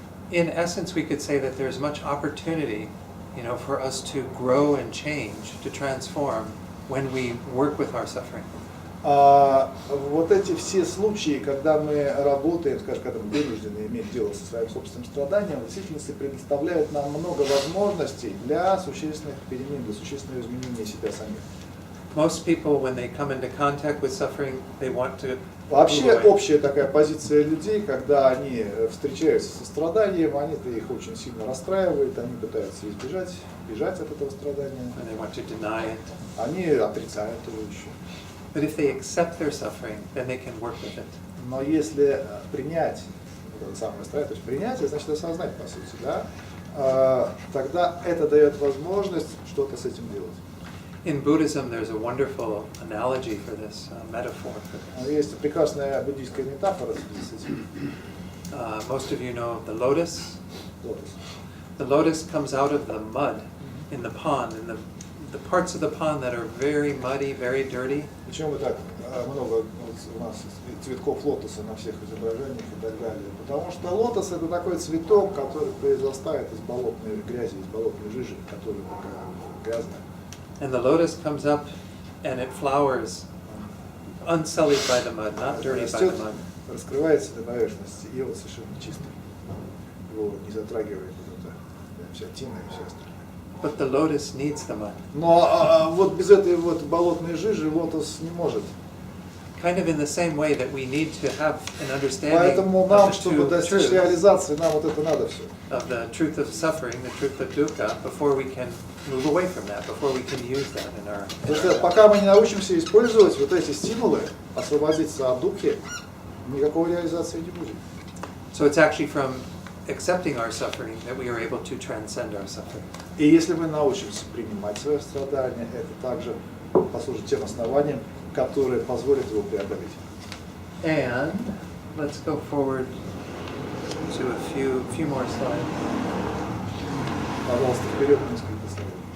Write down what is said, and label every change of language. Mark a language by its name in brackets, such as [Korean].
[English] In essence, we could say that there's much opportunity, for us to grow and change, to transform when we work with our suffering. [Russian] Вот эти все случаи, когда мы работаем, скажем, когда мы вынуждены иметь дело со своим собственным страданием, в действительности предоставляют нам много возможностей для существенных перемен, для существенного изменения себя самих. [English] Most people, when they come into contact with suffering, they want to. [Russian] Вообще общая такая позиция людей, когда они встречаются со страданием, они-то их очень сильно расстраивают, они пытаются бежать от этого страдания. [English] And they want to deny it. [Russian] Они отрицают его еще. [English] But if they accept their suffering, then they can work with it. [Russian] Но если принять это самое страдание, то есть принятие, значит осознать по сути, да, тогда это дает возможность что-то с этим делать. [English] In Buddhism, there's a wonderful analogy for this, metaphor for this. [Russian] Есть прекрасная буддийская метафора с этим. [English] Most of you know the lotus. [Russian] Лотос. [English] The lotus comes out of the mud in the pond, and the parts of the pond that are very muddy, very dirty. [Russian] Почему так много у нас цветков лотоса на всех изображениях и так далее? Потому что лотос это такой цветок, который произрастает из болотной грязи, из болотной жижи, которая такая грязная. [English] And the lotus comes up and it flowers, unsullied by the mud, not dirty by the mud. [Russian] Раскрывается на поверхности, и вот совершенно чистый. Его не затрагивает вот эта вся тина и все остальное. [English] But the lotus needs the mud. [Russian] Но вот без этой вот болотной жижи лотос не может. [English] Kind of in the same way that we need to have an understanding [Russian] Поэтому нам, чтобы достичь реализации, нам вот это надо все. [English] Of the truth of suffering, the truth of dukkha, before we can move away from that, before we can use that in our. [Russian] Потому что пока мы не научимся использовать вот эти стимулы, освободиться от духи, никакой реализации не будет. [English] So it's actually from accepting our suffering that we are able to transcend our suffering. [Russian] И если мы научимся принимать свое страдание, это также послужит тем основанием, которые позволят его преодолеть. [English] And let's go forward to a few more slides. [Russian] Пожалуйста, вперед несколько слайдов.